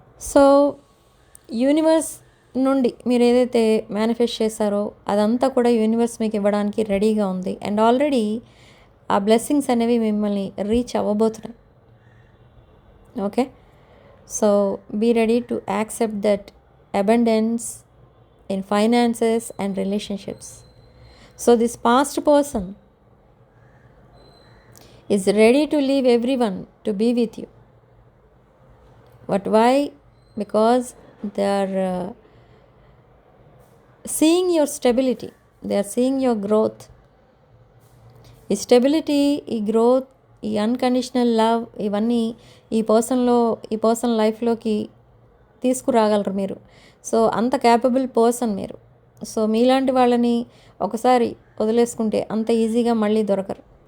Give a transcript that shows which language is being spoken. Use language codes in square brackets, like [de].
[te] So universe నుండి మీరు ఏదైతే మేనిఫెస్ట్ చేశారో అదంతా కూడా యూనివర్స్ మీకు ఇవ్వడానికి రెడీగా ఉంది. అండ్ ఆల్రెడీ ఆ బ్లెస్సింగ్స్ అనేవి మిమ్మల్ని reach అవ్వబోతున్నాయి. [en] Okay, so be ready to accept that abundance in finances and relationships. So this past person is ready to leave everyone to be with you. But why? Because they are seeing your stability, they are seeing your growth. [te] ఈ stability, ఈ growth, ఈ unconditional love, ఇవన్నీ ఈ person లైఫ్లోకి తీసుకురాగలరు మీరు. So అంత capable person మీరు. So మీలాంటి వాళ్ళని ఒకసారి వదిలేసుకుంటే అంత ఈజీగా మళ్ళీ దొరకరు.